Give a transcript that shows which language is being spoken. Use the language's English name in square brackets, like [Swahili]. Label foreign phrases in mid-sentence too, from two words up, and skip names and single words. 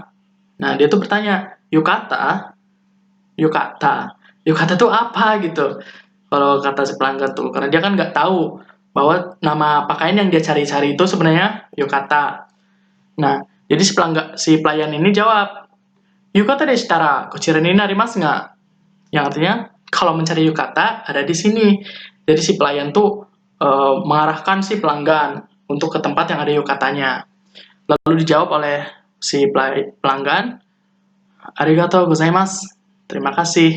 [Indonesian] Nah, dia tuh bertanya, "Yukata? Yukata? Yukata tuh apa?" gitu. Kalau kata si pelanggan tuh, karena dia kan nggak tahu bahwa nama pakaian yang dia cari-cari itu sebenarnya yukata. Nah, jadi si pelayan ini jawab, [Japanese] "浴衣でしたらこちらになりますが?" [Indonesian] Yang artinya, kalau mencari yukata ada di sini. Jadi si pelayan tuh mengarahkan si pelanggan untuk ke tempat yang ada yukatanya. Lalu dijawab oleh si pelanggan, [Japanese] "ありがとうございます." [Indonesian] Terima kasih.